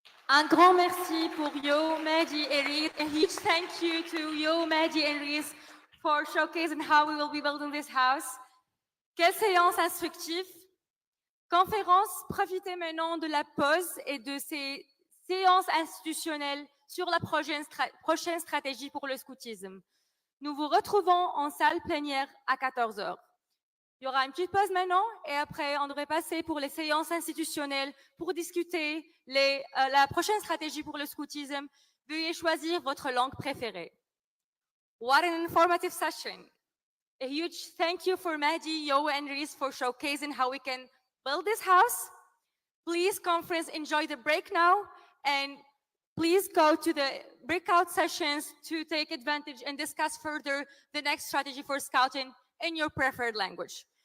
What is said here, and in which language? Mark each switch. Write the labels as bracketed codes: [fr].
[fr] Un grand merci pour Yo, Mehdi, and Reese. [en] A huge thank you to Yo, Mehdi, and Reese for showcasing how we will be building this house. [fr] Quelle séance instructive. Conférence, profitez maintenant de la pause et de ces séances institutionnelles sur la prochaine stratégie pour le scoutisme. Nous vous retrouvons en salle plénière à 14 h. Il y aura une petite pause maintenant et après, on devrait passer pour les séances institutionnelles pour discuter la prochaine stratégie pour le scoutisme. Veuillez choisir votre langue préférée. [en] What an informative session. A huge thank you for Mehdi, Yo, and Reese for showcasing how we can build this house. Please, conference, enjoy the break now and please go to the breakout sessions to take advantage and discuss further the next strategy for Scouting in your preferred language.